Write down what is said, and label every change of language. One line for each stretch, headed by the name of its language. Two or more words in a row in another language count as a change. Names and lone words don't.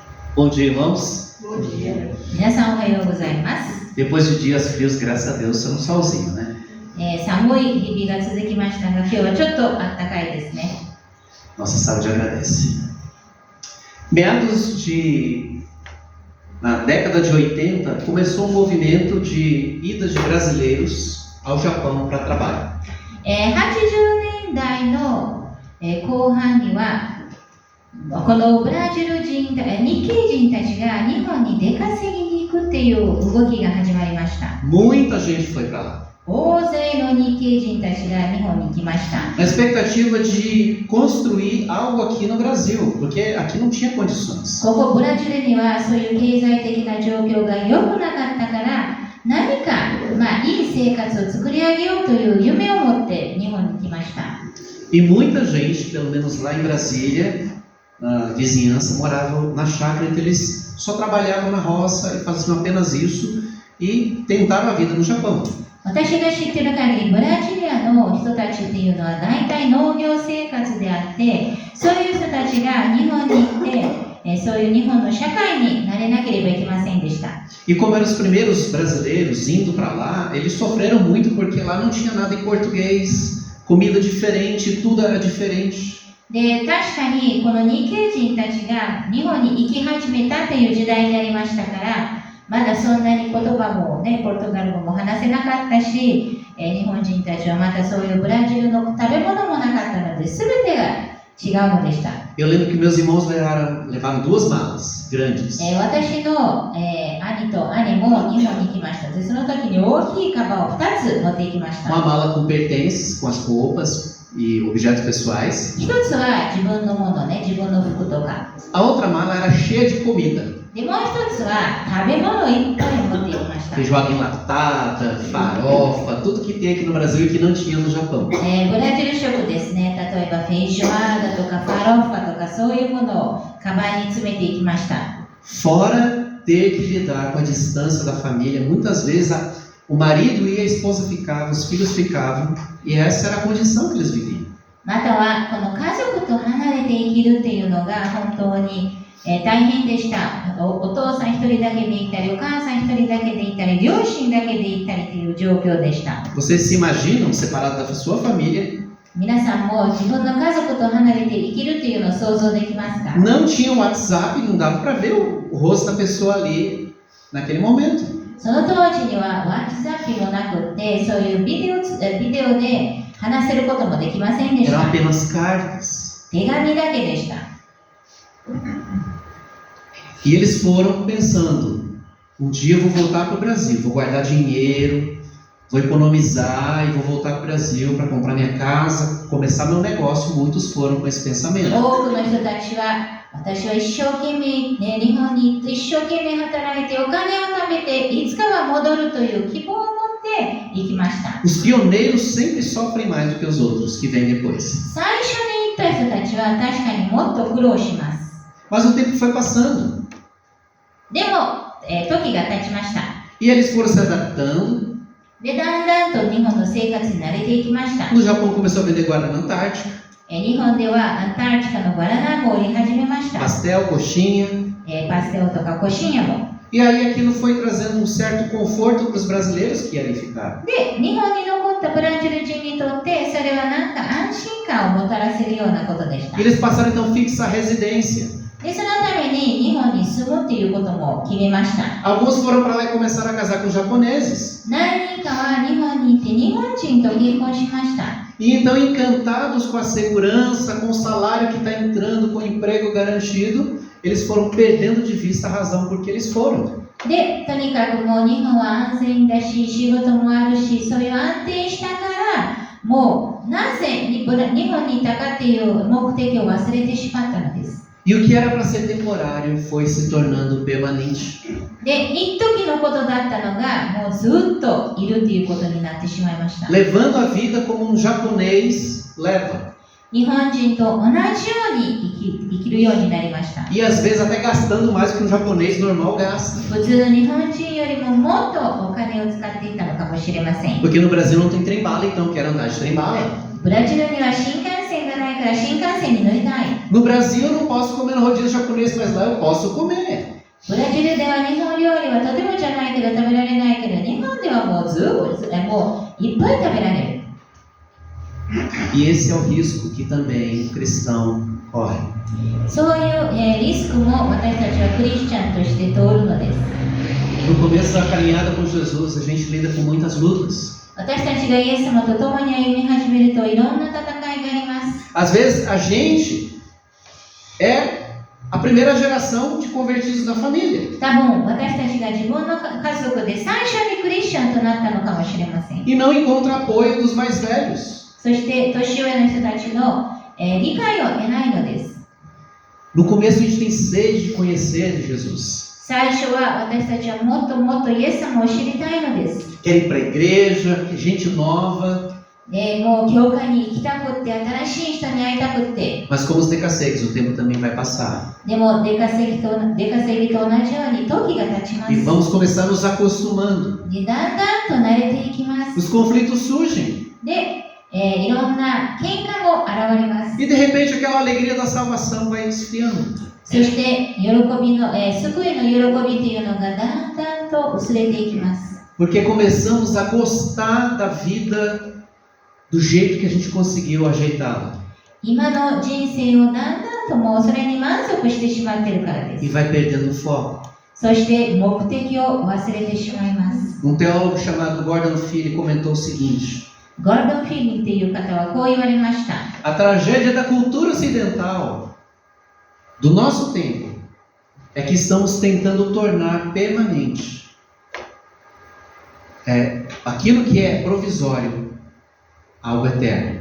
Portuguese: Bom dia, irmãos. Bom dia.
Japanese: 皆さんおはようございます。
Portuguese: Depois de dias frios, graças a Deus, estamos solzinho, né?
Japanese: 寒い日々が続きましたが、今日はちょっと暖かいですね。
Portuguese: Nossa saúde agradece. Na década de 80, começou um movimento de ida de brasileiros ao Japão para trabalho.
Japanese: 80年代の後半には、このブラジル人、日系人たちが日本に出稼ぎに行くっていう動きが始まりました。
Portuguese: Muita gente foi para lá.
Japanese: 大勢の日系人たちが日本に行きました。
Portuguese: Na expectativa de construir algo aqui no Brasil, porque aqui não tinha condições.
Japanese: ここブラジルにはそういう経済的な状況が良くなかったから、何か、いい生活を作り上げようという夢を持って日本に来ました。
Portuguese: E muita gente, pelo menos lá em Brasília, na vizinhança, morava na chácara, então eles só trabalhavam na roça e faziam apenas isso e tentaram a vida no Japão.
Japanese: 私が知っている限り、ブラジリアの人たちっていうのは大体農業生活であって、そういう人たちが日本に行って、そういう日本の社会になれなければいけませんでした。
Portuguese: E como eram os primeiros brasileiros indo para lá, eles sofreram muito porque lá não tinha nada em português, comida diferente, tudo era diferente.
Japanese: で、確かにこの日系人たちが日本に行き始めたという時代になりましたから、まだそんなに言葉もね、ポルトガル語も話せなかったし、日本人たちはまたそういうブラジルの食べ物もなかったので、全てが違うのでした。
Portuguese: Eu lembro que meus irmãos levaram 2 malas grandes.
Japanese: 私の、兄と兄も日本に行きました。で、その時に大きいカバンを2つ持って行きました。
Portuguese: Uma mala com pertences, com as roupas e objetos pessoais.
Japanese: 一つは自分のものね、自分の服とか。
Portuguese: A outra mala era cheia de comida.
Japanese: で、もう一つは食べ物をいっぱい持って行きました。
Portuguese: Feijoada enlatada, farofa, tudo que tem aqui no Brasil e que não tinha no Japão.
Japanese: ブラジル食ですね。例えばフェイジョアーダとかファロッファとかそういうものをカバンに詰めていきました。
Portuguese: Fora ter que lidar com a distância da família, muitas vezes o marido ia, a esposa ficava, os filhos ficavam, e essa era a condição que eles viviam.
Japanese: またはこの家族と離れて生きるっていうのが本当に大変でした。お父さん一人だけで行ったり、お母さん一人だけで行ったり、両親だけで行ったりという状況でした。
Portuguese: Vocês se imaginam separado da sua família?
Japanese: 皆さんも自分の家族と離れて生きるっていうのを想像できますか？
Portuguese: Não tinha WhatsApp, não dava para ver o rosto da pessoa ali naquele momento.
Japanese: その当時にはWhatsApp もなくって、そういうビデオで話せることもできませんでし
Portuguese: Eram
Japanese: た。
Portuguese: apenas cartas.
Japanese: 手紙だけでした。
Portuguese: E eles foram pensando, um dia eu vou voltar para o Brasil, vou guardar dinheiro, vou economizar e vou voltar para o Brasil para comprar minha casa, começar meu negócio. Muitos foram com esse pensamento.
Japanese: 多くの人たちは、私は一生懸命、日本に行って一生懸命働いてお金を貯めていつかは戻るという希望を持って行きました。
Portuguese: Os pioneiros sempre sofrem mais do que os outros que vêm depois.
Japanese: 最初に行った人たちは確かにもっと苦労します。
Portuguese: Mas o tempo foi passando
Japanese: でも、時が経ちました。
Portuguese: e eles foram se adaptando.
Japanese: で、だんだんと日本の生活に慣れていきました。
Portuguese: No Japão começou a vender Guaraná Antártica,
Japanese: 日本ではアンターティカのバナナも売り始めました。
Portuguese: pastel, coxinha.
Japanese: パステオとかコシンヤも。
Portuguese: E aí aquilo foi trazendo um certo conforto para os brasileiros que ali ficaram.
Japanese: で、日本に残ったブラジル人にとってそれはなんか安心感をもたらせるようなことでした。
Portuguese: E eles passaram então a fixar residência.
Japanese: で、そのために日本に住むっていうことも決めました。
Portuguese: Alguns foram para lá e começaram a casar com japoneses.
Japanese: 何人かは日本に行って日本人と結婚しました。
Portuguese: E então, encantados com a segurança, com o salário que está entrando, com o emprego garantido, eles foram perdendo de vista a razão por que eles foram.
Japanese: で、とにかくもう日本は安全だし、仕事もあるし、そういう安定したから、もうなぜ日本にいたかっていう目的を忘れてしまったのです。
Portuguese: E o que era para ser temporário foi se tornando permanente.
Japanese: で、一時のことだったのが、もうずっといるということになってしまいました。
Portuguese: Levando a vida como um japonês leva.
Japanese: 日本人と同じように生きるようになりました。
Portuguese: E às vezes até gastando mais que um japonês normal gasta.
Japanese: 普通の日本人よりももっとお金を使っていたのかもしれません。
Portuguese: Porque no Brasil não tem trem-bala, então quero andar de trem-bala.
Japanese: ブラジルには新幹線がないから、新幹線に乗りたい。
Portuguese: No Brasil eu não posso comer no rodízio japonês, mas lá eu posso comer.
Japanese: ブラジルでは日本料理はとてもじゃないけど食べられないけど、日本ではもうもういっぱい食べられる。
Portuguese: E esse é o risco que também o cristão corre.
Japanese: そういう、リスクも私たちはクリスチャンとして通るのです。
Portuguese: No começo da caminhada com Jesus, a gente lida com muitas lutas.
Japanese: 私たちがイエス様と共に歩み始めるといろんな戦いがあります。
Portuguese: Às vezes a gente é a primeira geração de convertidos da família.
Japanese: 多分私たちが自分の家族で最初にクリスチャンとなったのかもしれません。
Portuguese: E não encontra apoio dos mais velhos.
Japanese: そして年上の人たちの、理解を得ないのです。
Portuguese: No começo a gente tem sede de conhecer de Jesus.
Japanese: 最初は私たちはもっともっとイエス様を知りたいのです。
Portuguese: Quer ir para a igreja, gente nova.
Japanese: もう教会に行きたくって、新しい人に会いたくって。
Portuguese: Mas como os decassegues, o tempo também vai passar.
Japanese: でも出稼ぎと同じように時が経ちます。
Portuguese: E vamos começar nos acostumando.
Japanese: でだんだんと慣れていきます。
Portuguese: Os conflitos surgem.
Japanese: で、いろんな喧嘩も現れます。
Portuguese: E de repente aquela alegria da salvação vai esfriando.
Japanese: そして喜びの、救いの喜びというのがだんだんと薄れていきます。
Portuguese: Porque começamos a gostar da vida do jeito que a gente conseguiu ajeitá-la.
Japanese: 今の人生をだんだんともうそれに満足してしまっているからです。
Portuguese: E vai perdendo o foco.
Japanese: そして目的を忘れてしまいます。
Portuguese: Um teólogo chamado Gordon Fee comentou o seguinte:
Japanese: ゴールドン・フィーリンという方はこう言われました。
Portuguese: a tragédia da cultura ocidental do nosso tempo é que estamos tentando tornar permanente aquilo que é provisório algo eterno.